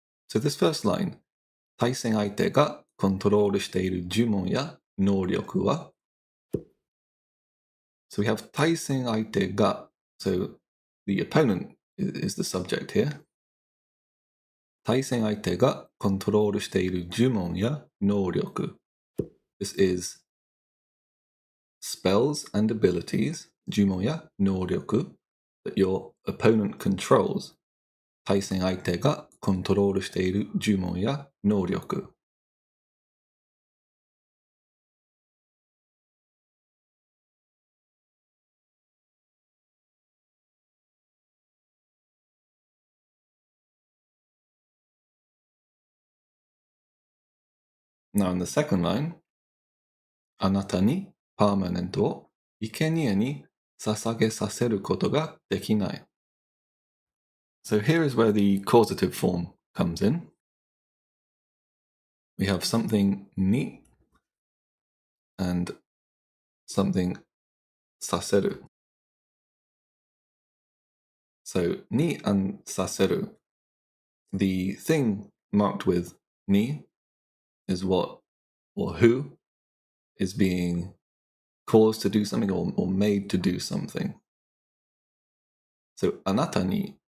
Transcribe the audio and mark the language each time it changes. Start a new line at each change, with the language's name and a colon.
English: So this first line,
Japanese: 対戦相手がコントロールしている呪文や能力は
English: So we have
Japanese: 対戦相手が
English: So the opponent is the subject here.
Japanese: 対戦相手がコントロールしている呪文や能力
English: This is spells and abilities
Japanese: 呪文や能力
English: that your opponent controls
Japanese: 対戦相手がコントロールしている呪文や能力。
English: Now in the second line,
Japanese: あなたにパーマネントを生贄に捧げさせることができない。
English: So here is where the causative form comes in. We have something に and something させる。 So に and させる.The thing marked with に is what or who is being caused to do something or made to do something. So あなたに